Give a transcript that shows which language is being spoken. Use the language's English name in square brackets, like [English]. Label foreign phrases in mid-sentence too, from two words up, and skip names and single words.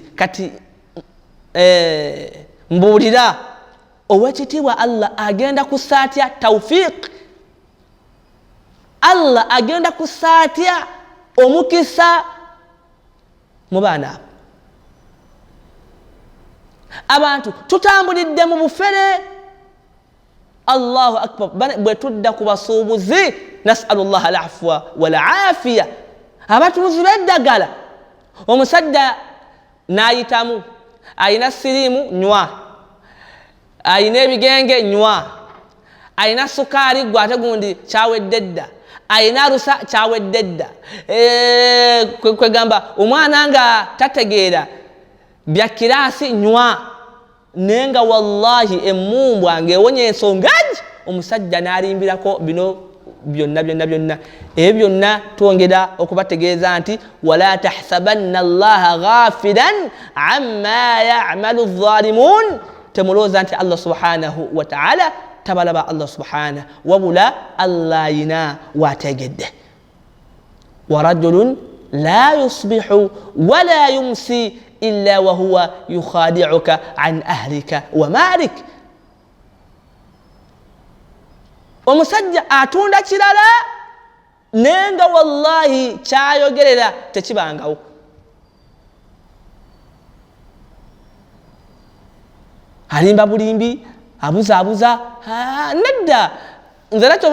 [Ganda] Kati mbuulira owekitiibwa Allah agenda kusaatya tawfiq, Allah agenda kusaatya omukisa mu baana abo. Abantu tutambulidde mu bufere, [Arabic] الله أكبر, [Ganda] bwe tudda ku basuubuzi [Arabic] نسأل الله العفو والعافية, [Ganda] abatuuzi b'eddagala. Omusajja n'ayitamu, ayina siriimu nywa, ayina ebigenge nywa, ayina sukaari gwe ate gundi kyawedde dda, ayina rusa kyawedde dda. Kwegamba omwana nga tategeera bya kiraasi nywa, nenga wallahi emmumbwa ng'ewonya ensonga omusajja n'alimbirako bino byonna ebyo byonna twongera okubategeeza nti [Arabic] ولا تحسبن الله غافلا عما يعمل الظالمون [Ganda] temulooza nti [Arabic] الله سبحانه وتعالى [Ganda] tabalaba [Arabic] الله سبحانه [Ganda] wabula Allah yina wategedde [Arabic] ورجل لا يصبح ولا يمسي إلا وهو يخادعك عن أهلك ومالك [Ganda] omusajja atunda kirala nenga wallahi kyayogerera tekibangawo alimba bulimbi abuza nedda nze nakyo